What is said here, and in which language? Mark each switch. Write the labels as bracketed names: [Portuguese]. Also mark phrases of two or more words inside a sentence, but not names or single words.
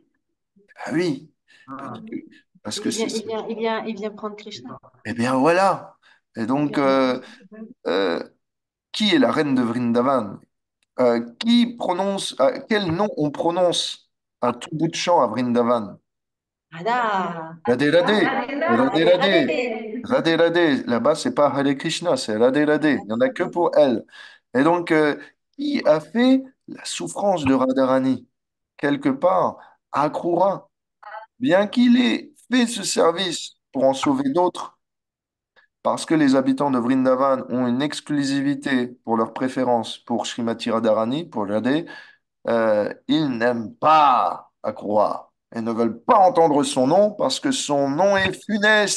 [French] Ah oui, parce Ah, que parce Et que c'est... il vient prendre Krishna. Eh bien voilà. Et Il donc, vient prendre... euh, qui est la reine de Vrindavan? Qui prononce, quel nom on prononce à tout bout de champ à Vrindavan? Radha. Radhe Radhe, Radhe Radhe, Radhe, Radhe. Radhe Radhe. Là-bas, c'est pas Hare Krishna, c'est Radhe Radhe. Il n'y en a que pour elle. Et donc, qui a fait la souffrance de Radharani? Quelque part, Akrura. Bien qu'il ait fait ce service pour en sauver d'autres, parce que les habitants de Vrindavan ont une exclusivité pour leur préférence pour Srimati Radharani, pour Radhe, ils n'aiment pas Akrura et ne veulent pas entendre son nom parce que son nom est funeste.